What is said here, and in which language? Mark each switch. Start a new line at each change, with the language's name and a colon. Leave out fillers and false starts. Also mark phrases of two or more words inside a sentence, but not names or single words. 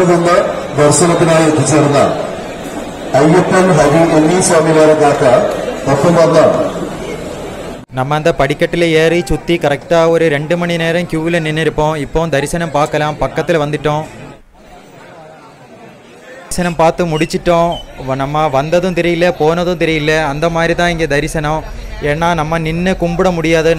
Malayalam: നിന്ന് ദർശനത്തിനായി എത്തിച്ചേർന്ന അയ്യപ്പൻ ഹരി എന്നീ സ്വാമിമാരക്കാക്ക ഒപ്പം വന്ന
Tamil: நம்ம அந்த படிக்கட்டில் ஏறி சுற்றி கரெக்டாக ஒரு 2 மணி நேரம் கியூவில் நின்று இருப்போம். இப்போ தரிசனம் பார்க்கலாம். பக்கத்தில் வந்துட்டோம். தரிசனம் பார்த்து முடிச்சிட்டோம். நம்ம வந்ததும் தெரியல, போனதும் தெரியல. அந்த மாதிரி தான் இங்கே தரிசனம். ஏன்னா நம்ம நின்று கும்பிட முடியாது.